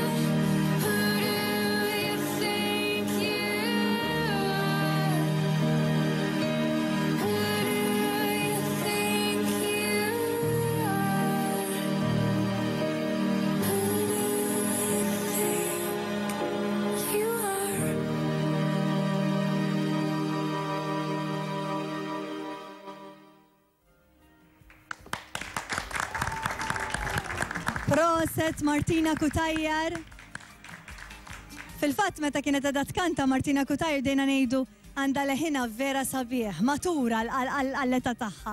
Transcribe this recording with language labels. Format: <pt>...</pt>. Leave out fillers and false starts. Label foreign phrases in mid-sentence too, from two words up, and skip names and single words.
<en>Who do you think you are? Who do you think you are? Who do you think you are?</en> <mt>Proset Martina Cutajar. Fil-fatt meta kienet edha tkanta Martina Cutajar dejna ngħidu għandha leħina vera sabiħ, matura għall-età tagħha.</mt>